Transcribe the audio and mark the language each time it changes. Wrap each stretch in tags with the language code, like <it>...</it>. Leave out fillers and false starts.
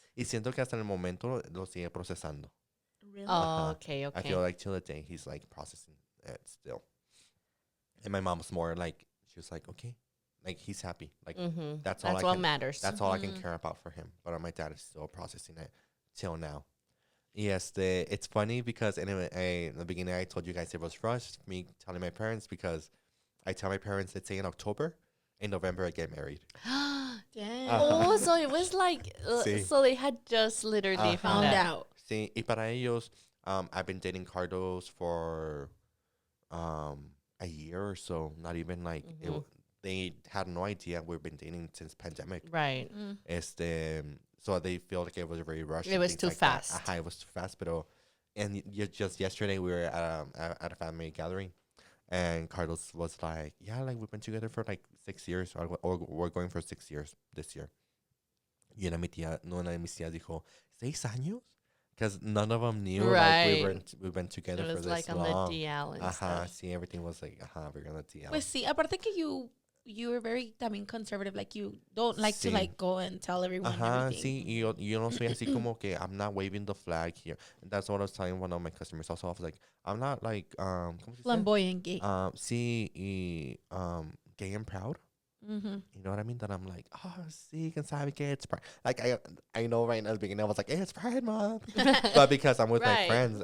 <es>Y siento que hasta el momento lo sigue procesando.</es> <en>Really? Oh, okay. I feel like till the day he's like processing it still. And my mom's more like, she was like, okay. Like, he's happy. Like, that's all what matters. That's all I can care about for him. But my dad is still processing it till now. Yes, it's funny because anyway, in the beginning I told you guys it was rushed, me telling my parents, because I tell my parents, let's say in October, in November I get married. Damn. Oh, so it was like, Sí. so they had just literally found out.</en> <es>Sí, y para ellos,</es> <en>I've been dating Carlos for a year or so. Not even like, they had no idea we've been dating since pandemic. Right. So they feel like it was very rushed. It was too fast. It was too fast, and just yesterday we were at a family gathering, and Carlos was like, yeah, like we've been together for like 6 years, or we're going for 6 years this year.</en> <es>Y una de mis tías dijo, 6 años?</es> <en>Because none of them knew, right. like we've been together for this long. It was like on the DL and stuff. See, everything was like, we're on the DL.</en> <es>Pues sí, aparte que</es> <en>you were very, conservative. Like, you don't like to, like, go and tell everyone everything.</en> <es>Sí, y yo no soy así como que</es> <en>I'm not waving the flag here. And that's what I was telling one of my customers also. I was like, I'm not like,</en> <es>¿cómo se dice?</es> <en>Flamboyant gay. Sí, y gay and proud. You know what I mean? That I'm like, oh, sí, can</en> <es>sabe que</es> <en>it's pride. Like, I know right now at the beginning I was like, hey, it's Pride Month. But because I'm with my friends.</en>